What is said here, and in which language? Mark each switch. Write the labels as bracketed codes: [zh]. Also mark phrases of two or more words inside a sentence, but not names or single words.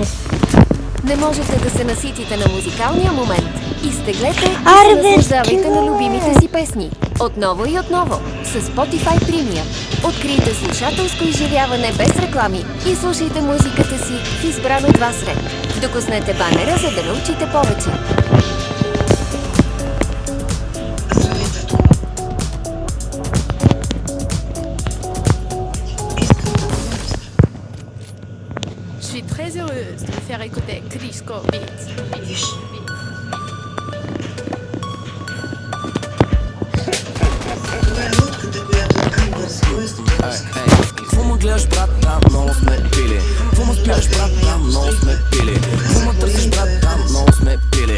[bg] Не можете да се наситите на музикалния момент. Изтеглете и Аре, се бе, наслаждавайте на скино! любимите си песни. Отново и отново. С Spotify Premium. Открийте слушателско изживяване без реклами и слушайте музиката си в избран от вас ред. Докоснете банера, за да научите повече. [fr] Je suis très heureuse de vous faire écouter Crisco Beats. [bg] Какво ме гледаш, брат, там много сме пили. Какво ме спираш, брат, там много сме пили. Какво ме търсиш, брат, там много сме пили.